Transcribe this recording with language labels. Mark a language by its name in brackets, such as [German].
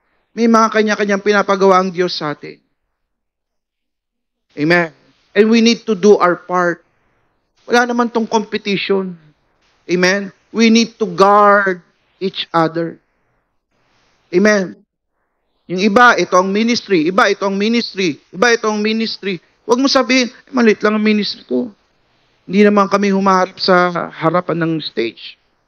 [Filipino] May mga kanya-kanyang pinapagawa ang Diyos sa atin. Amen. [English] And we need to do our part. [Filipino] Wala naman tong competition. [English] Amen. We need to guard each other. Amen. [Filipino] Yung iba, ito ang ministry. Iba, ito ang ministry. Iba, ito ang ministry. Huwag mo sabihin, maliit lang ang ministry ko. Hindi naman kami humaharap sa harapan ng stage.